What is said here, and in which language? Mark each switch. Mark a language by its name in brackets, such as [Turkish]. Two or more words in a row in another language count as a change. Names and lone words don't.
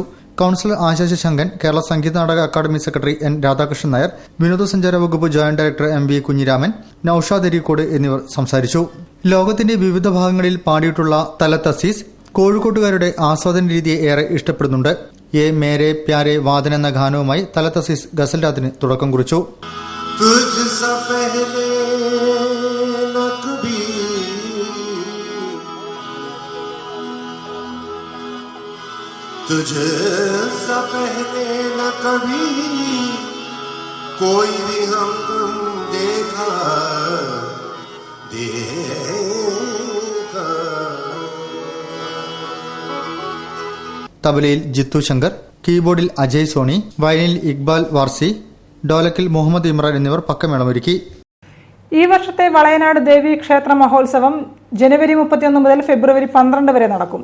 [Malayalam] കൌൺസിലർ ആശാശ ശങ്കൻ, കേരള സംഗീത നാടക അക്കാദമി സെക്രട്ടറി N രാധാകൃഷ്ണൻ നായർ, വിനോദസഞ്ചാര വകുപ്പ് ജോയിന്റ് ഡയറക്ടർ MV കുഞ്ഞിരാമൻ, നൌഷാദ് അരീക്കോട് എന്നിവർ സംസാരിച്ചു. ലോകത്തിന്റെ വിവിധ ഭാഗങ്ങളിൽ പാടിയിട്ടുള്ള തലത്ത് അസീസ് കോഴിക്കോട്ടുകാരുടെ ആസ്വാദന രീതിയെ ഏറെ ഇഷ്ടപ്പെടുന്നുണ്ട്. മേരെ പ്യാരെ വാദൻ എന്ന ഗാനവുമായി തലത്ത് അസീസ് ഗസൽ രാത്തിന് തുടക്കം കുറിച്ചു. [Hindi] तुझसे पहले न कभी कोई भी हम देखा [Malayalam] തബലയിൽ ജിത്തു ശങ്കർ, കീബോർഡിൽ അജയ് സോണി, വയലിനിൽ ഇക്ബാൽ വാർസി, ഡോലക്കിൽ മുഹമ്മദ് ഇമ്രാൻ എന്നിവർ പക്കമേളമൊരുക്കി. ഈ വർഷത്തെ വളയനാട് ദേവീ ക്ഷേത്ര മഹോത്സവം ജനുവരി 31 മുതൽ ഫെബ്രുവരി 12 വരെ നടക്കും.